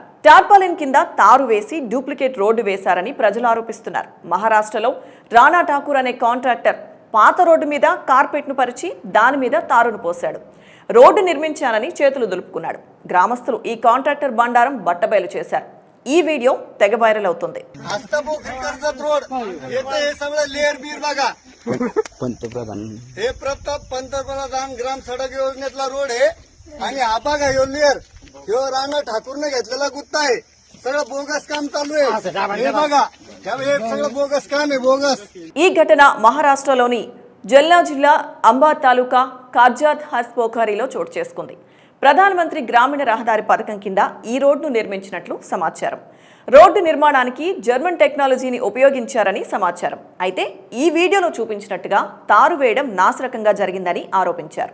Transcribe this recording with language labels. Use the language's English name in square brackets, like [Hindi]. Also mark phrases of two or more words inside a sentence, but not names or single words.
[Telugu] టార్పాలిన్ కింద తారు వేసి డూప్లికేట్ రోడ్డు వేశారని ప్రజలు ఆరోపిస్తున్నారు. మహారాష్ట్రలో రాణా ఠాకూర్ అనే కాంట్రాక్టర్ పాత రోడ్డు మీద కార్పెట్ను పరిచి దాని మీద తారును పోశాడు. రోడ్డు నిర్మించానని చేతులు దులుపుకున్నాడు. గ్రామస్తులు ఈ కాంట్రాక్టర్ బండారం బట్టబయలు చేశారు. ఈ వీడియో తెగ వైరల్ అవుతుంది. [Marathi] पंतप्रधान ग्राम सडक योजनेतला रोड आहे आणि हा बघा ह्यो लेअर ह्यो राणा ठाकूरने घेतलेला गुत्ता आहे. सगळं बोगस काम चालू आहे. हे बघा हे सगळं बोगस काम आहे, बोगस. [Telugu] ఈ ఘటన మహారాష్ట్రలోని జల్నా జిల్లా అంబా తాలూకా కార్జాద్ హస్పోఖారీలో చోటు చేసుకుంది. ప్రధానమంత్రి గ్రామీణ రహదారి పథకం కింద ఈ రోడ్డును నిర్మించినట్లు సమాచారం. రోడ్డు నిర్మాణానికి జర్మన్ టెక్నాలజీని ఉపయోగించారని సమాచారం. అయితే ఈ వీడియోలో చూపించినట్టుగా తారు వేయడం నాశరకంగా జరిగిందని ఆరోపించారు.